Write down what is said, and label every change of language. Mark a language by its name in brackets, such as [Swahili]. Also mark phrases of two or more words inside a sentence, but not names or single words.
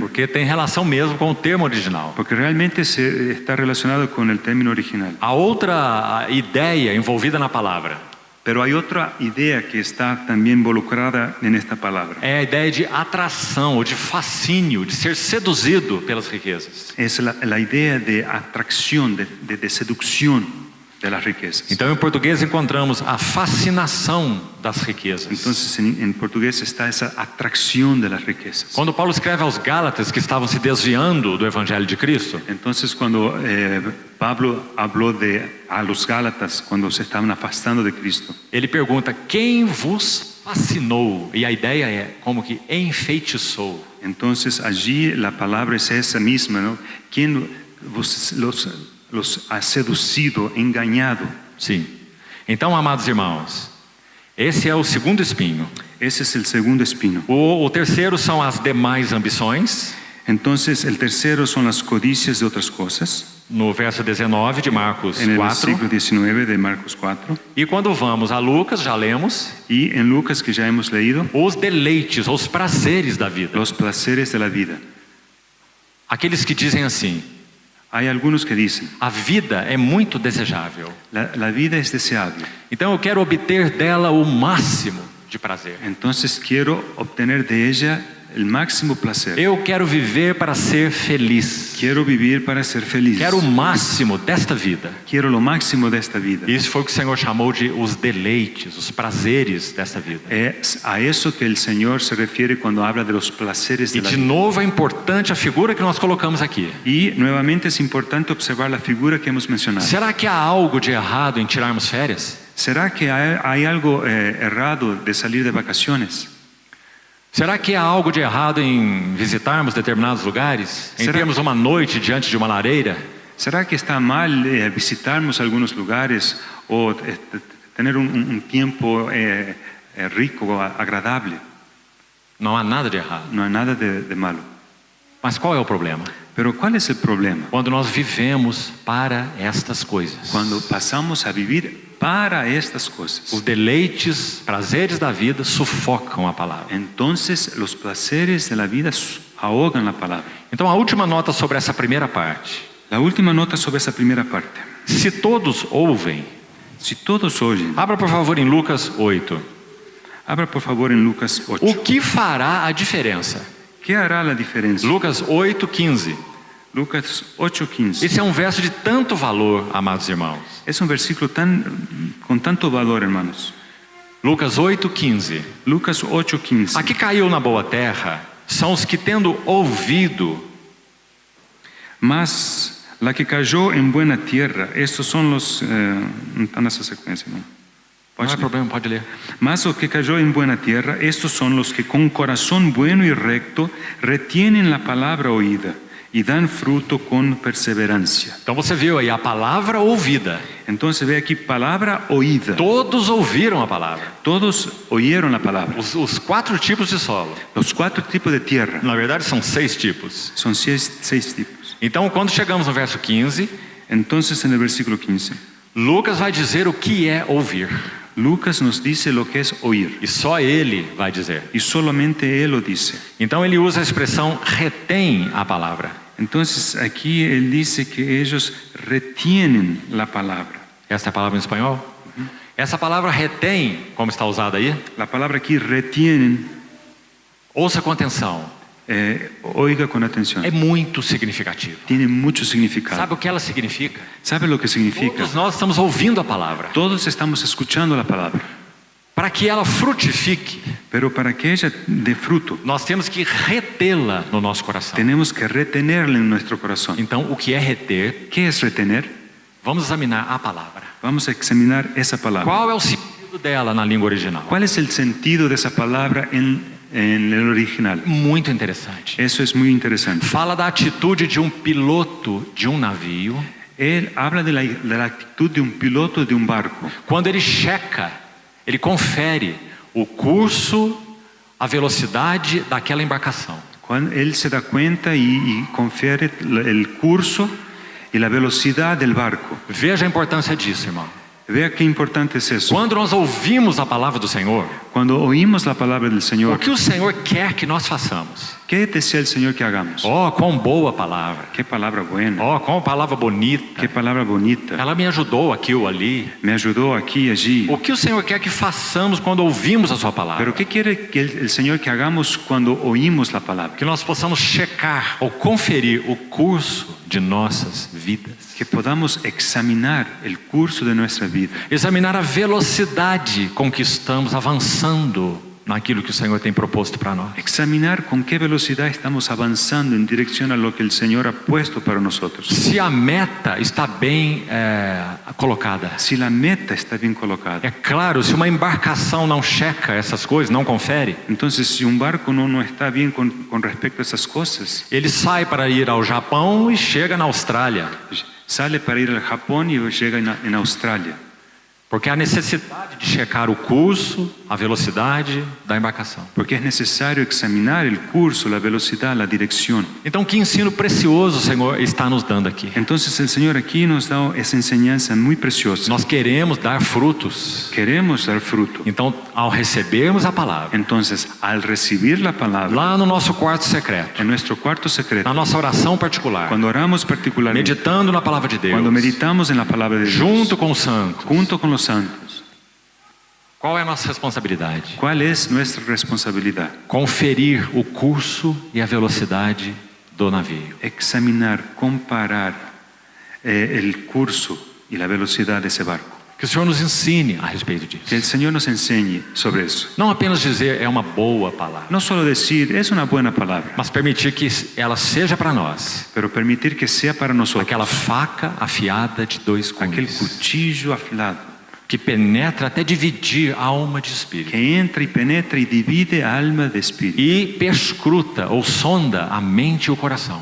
[Portuguese] porque tem relação mesmo com o termo original. [Spanish] porque realmente está relacionado con el término original. [Portuguese] A outra ideia envolvida na palavra [Spanish] Pero hay otra idea que está también involucrada en esta palabra. [Portuguese] é a ideia de atração ou de fascínio, de ser seduzido pelas riquezas. [Spanish] Es la idea de atracción, de seducción de las riquezas. [Portuguese] Então, em português, encontramos a fascinação das riquezas. [Spanish] Entonces en portugués está esa atracción de las riquezas. [Portuguese] Quando Paulo escreve aos Gálatas que estavam se desviando do Evangelho de Cristo, [Spanish] Entonces cuando Pablo habló a los Gálatas cuando se estaban afastando de Cristo, [Portuguese] ele pergunta: quem vos fascinou? E a ideia é como que enfeitiçou. [Spanish] entonces allí la palabra es esa misma, ¿no? ¿Quién los ha seducido, engañado? [Portuguese] Sim. Então, amados irmãos, esse é o segundo espinho. [Spanish] Ese es el segundo espino. [Portuguese] O terceiro são as demais ambições. [Spanish] Entonces el tercero son las codicias de otras cosas, [Portuguese] No verso 19 de Marcos [Spanish] en el 4. versículo 19 de Marcos 4. [Portuguese] E quando vamos a Lucas, já lemos, [Spanish] Y en Lucas, que ya hemos leído, [Portuguese] os deleites, os prazeres da vida. [Spanish] los placeres de la vida. [Portuguese] Aqueles que dizem assim: [Spanish] Hay algunos que dicen, [Portuguese] a vida é muito desejável, [Spanish] la vida es deseable, [Portuguese] então eu quero obter dela o máximo de prazer. [Spanish] entonces quiero obtener de ella el máximo placer. [Portuguese] Eu quero viver para ser feliz. [Spanish] Quiero vivir para ser feliz. [Portuguese] Quero o máximo desta vida. [Spanish] Quiero lo máximo de esta vida. [Portuguese] Isso foi o que o Senhor chamou de os deleites, os prazeres desta vida. [Spanish] Es a eso que el Señor se refiere cuando habla de los placeres [Portuguese] E [Spanish] de la de vida. [Portuguese] novo é importante a figura que nós colocamos aqui. [Spanish] Y nuevamente es importante observar la figura que hemos mencionado. [Portuguese] Será que há algo de errado em tirarmos férias? [Spanish] ¿Será que hay algo errado de salir de vacaciones? [Portuguese] Será que há algo de errado em visitarmos determinados lugares? Em Será- termos uma noite diante de uma lareira? [Spanish] ¿Será que está mal visitarnos algunos lugares o tener un tiempo rico, agradable? [Portuguese] Não há nada de errado. [Spanish] No hay nada de malo. [Portuguese] Mas qual é o problema? [Spanish] Pero ¿cuál es el problema? [Portuguese] Quando nós vivemos para estas coisas. [Spanish] Cuando pasamos a vivir para estas cosas. [Portuguese] Os deleites, prazeres da vida sufocam a palavra. [Spanish] Entonces los placeres de la vida ahogan la palabra. [Portuguese] Então a última nota sobre essa primeira parte. [Spanish] La última nota sobre esa primera parte. [Portuguese] Se todos ouvem, [Spanish] Si todos oyen, [Portuguese] abra por favor em Lucas 8. [Spanish] abra por favor en Lucas 8. [Portuguese] O que fará a diferença? [Spanish] ¿Qué hará la diferencia? Lucas 8:15. Lucas 8:15. [Portuguese] Esse é um verso de tanto valor, amados irmãos. [Spanish] Es un versículo con tanto valor, hermanos. Lucas 8:15. Lucas 8:15. [Portuguese] A que caiu na boa terra são os que, tendo ouvido, [Spanish] Mas la que cayó en buena tierra, estos son los... [Portuguese] no está nessa sequência, não. não Pode é ler. problema, pode ler. Mas o que [Spanish] cayó en buena tierra, estos son los que con corazón bueno y recto retienen la palabra oída y dan fruto con perseverancia. [Portuguese] Então você viu aí a palavra ouvida. [Spanish] Entonces ve aquí palabra oída. [Portuguese] Todos ouviram a palavra. [Spanish] Todos oyeron la palabra. [Portuguese] Os 4 tipos de solo. [Spanish] Los 4 tipos de tierra. [Portuguese] Na verdade são 6 tipos. [Spanish] Son 6 tipos. [Portuguese] Então quando chegamos no verso 15, [Spanish] Entonces en el versículo 15, [Portuguese] Lucas vai dizer o que é ouvir. [Spanish] Lucas nos dice lo que es oír. [Portuguese] E só ele vai dizer. [Spanish] Y solamente él lo dice. [Portuguese] Então ele usa a expressão retém a palavra. [Spanish] Entonces aquí él dice que ellos retienen la palabra. [Portuguese] Essa é a palavra em espanhol? Essa palavra retém, como está usada aí, [Spanish] La palabra aquí retienen, [Portuguese] ouça com atenção, [Spanish] oiga con atención. [Portuguese] é muito significativa. [Spanish] Tiene mucho significado. [Portuguese] Sabe o que ela significa? [Spanish] ¿Sabe lo que significa? [Portuguese] Todos nós estamos ouvindo a palavra. [Spanish] Todos estamos escuchando la palabra. [Portuguese] Para que ela frutifique, [Spanish] Pero para que ella dé fruto, [Portuguese] nós temos que retê-la no nosso coração. [Spanish] tenemos que retenerla en nuestro corazón. [Portuguese] Então, o que é reter? [Spanish] ¿Qué es retener? [Portuguese] Vamos examinar a palavra. [Spanish] Vamos a examinar esa palabra. [Portuguese] Qual é o sentido dela na língua original? [Spanish] ¿Cuál es el sentido de esa palabra en en el original. [Portuguese] Muito interessante. [Spanish] Eso es muy interesante. [Portuguese] Fala da atitude de um piloto de um navio [Spanish] Él habla de la actitud de un piloto de un barco. [Portuguese] quando ele checa, ele confere o curso, a velocidade daquela embarcação. [Spanish] Cuando él se da cuenta y confiere el curso y la velocidad del barco. [Portuguese] Veja a importância disso, irmão. [Spanish] Vea qué importante es eso. [Portuguese] Quando nós ouvimos a palavra do Senhor, [Spanish] Cuando oímos la palabra del o Señor, [Portuguese] que o Senhor quer que nós façamos? [Spanish] ¿qué desea el Señor que hagamos? [Portuguese] Oh, quão boa palavra! [Spanish] Qué palabra buena, [Portuguese] Oh, quão palavra bonita! [Spanish] qué palabra bonita. [Portuguese] Ela me ajudou aqui ou ali. [Spanish] Me ayudó aquí y allí. [Portuguese] O que o Senhor quer que façamos quando ouvimos a sua palavra? [Spanish] Pero ¿qué quiere que el Señor que hagamos cuando oímos la palabra? [Portuguese] Que nós possamos checar ou conferir o curso de nossas vidas. [Spanish] Que podamos examinar el curso de nuestra vida. [Portuguese] Examinar a velocidade com que estamos avançando naquilo que o Senhor tem proposto para nós. [Spanish] Examinar con qué velocidad estamos avanzando en dirección a lo que el Señor ha puesto para nosotros. [Portuguese] Se a meta está bem colocada. [Spanish] Si la meta está bien colocada. [Portuguese] É claro, se uma embarcação não checa essas coisas, não confere, [Spanish] Entonces, si un barco no está bien con respecto a esas cosas, [Portuguese] ele sai para ir ao Japão e chega na Austrália. [Spanish] sale para ir al Japón y llega en Australia. [Portuguese] Porque há necessidade de checar o curso, a velocidade da embarcação. [Spanish] Porque es necesario examinar el curso, la velocidad, la dirección. [Portuguese] Então, que ensino precioso o Senhor está nos dando aqui. [Spanish] Entonces el Señor aquí nos da esa enseñanza muy preciosa. [Portuguese] Nós queremos dar frutos. [Spanish] Queremos dar fruto. [Portuguese] Então, ao recebermos a palavra, [Spanish] Entonces, al recibir la palabra, [Portuguese] lá no nosso quarto secreto, [Spanish] en nuestro cuarto secreto, [Portuguese] na nossa oração particular, [Spanish] cuando oramos particularmente, [Portuguese] meditando na palavra de Deus, [Spanish] cuando meditamos en la palabra de Dios, [Portuguese] junto com os santos, [Spanish] junto con los santos, [Portuguese] qual é a nossa responsabilidade? [Spanish] ¿cuál es nuestra responsabilidad? [Portuguese] Conferir o curso e a velocidade do navio. [Spanish] Examinar, comparar el curso y la velocidad de ese barco. [Portuguese] Que o Senhor nos ensine a respeito [Spanish] Que [Portuguese] disso. [Spanish] el Señor nos enseñe sobre eso. [Portuguese] Não apenas dizer é uma boa palavra, [Spanish] No solo decir, es una buena palabra, [Portuguese] mas permitir que ela seja para nós [Spanish] pero permitir que sea para nosotros [Portuguese] aquela faca afiada de dois [Spanish] aquel [Portuguese] gumes, [Spanish] cuchillo afilado [Portuguese] que penetra até dividir alma de espírito [Spanish] que entra y penetra y divide alma de espíritu [Portuguese] e perscruta ou sonda a mente e o coração.